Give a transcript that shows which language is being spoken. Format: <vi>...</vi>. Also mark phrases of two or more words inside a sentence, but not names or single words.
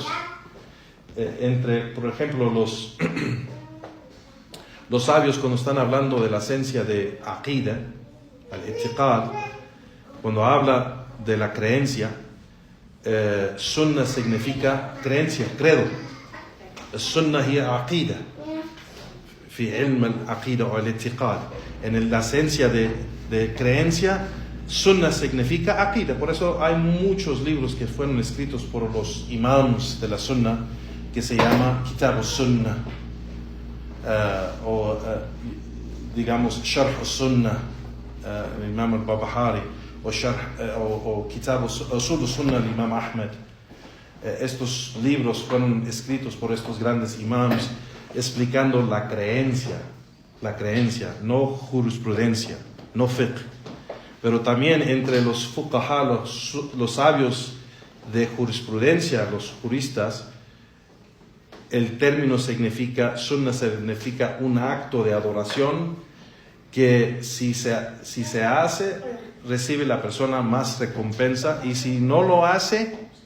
<es>Por ejemplo, los sabios, cuando están hablando de la esencia de aqida, al-i'tiqad, cuando habla de la creencia, sunna significa creencia, credo.</es> <ar>السنة هي العقيدة في علم العقيدة o al-i'tiqad.</ar> <es>En la esencia de creencia, sunna significa aqida. Por eso hay muchos libros que fueron escritos por los imams de la sunna que se llama Kitab al-Sunna digamos Sharh al-Sunna, el imam al-Babahari. o Kitab Usul Sunnah al Imam Ahmed. Estos libros fueron escritos por estos grandes imams explicando la creencia, no jurisprudencia, no fiqh. Pero también entre los fuqaha, los sabios de jurisprudencia, los juristas, el término sunnah significa un acto de adoración que si se hace, recibe la persona más recompensa, y si no lo hace,</es>